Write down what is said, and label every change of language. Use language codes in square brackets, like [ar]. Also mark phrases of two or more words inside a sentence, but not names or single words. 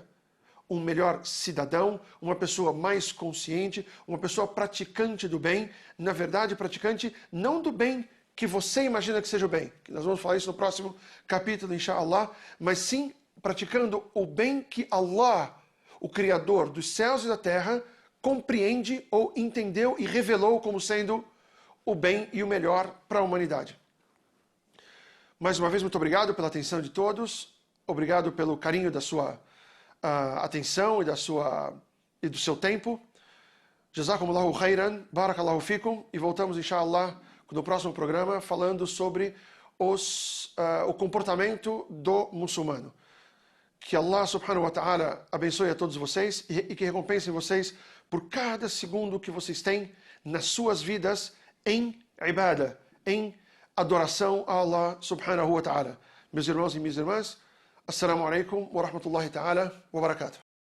[pt] Um melhor cidadão, uma pessoa mais consciente, uma pessoa praticante do bem, na verdade praticante não do bem que você imagina que seja o bem, que nós vamos falar isso no próximo capítulo, inshallah, mas sim praticando o bem que Allah, o Criador dos céus e da terra, compreende ou entendeu e revelou como sendo o bem e o melhor para a humanidade. Mais uma vez, muito obrigado pela atenção de todos, obrigado pelo carinho da sua atenção e do seu tempo. [ar] جزاكم الله خيرا، بارك الله فيكم, [pt] e voltamos, inshallah, no próximo programa, falando sobre o comportamento do muçulmano. Que Allah [ar] سبحانه وتعالى [pt] abençoe a todos vocês e que recompense vocês por cada segundo que vocês têm nas suas vidas em ibadah, em adoração a Allah [ar] سبحانه وتعالى. [pt] Meus irmãos e minhas irmãs, [ar] السلام عليكم ورحمة الله تعالى وبركاته.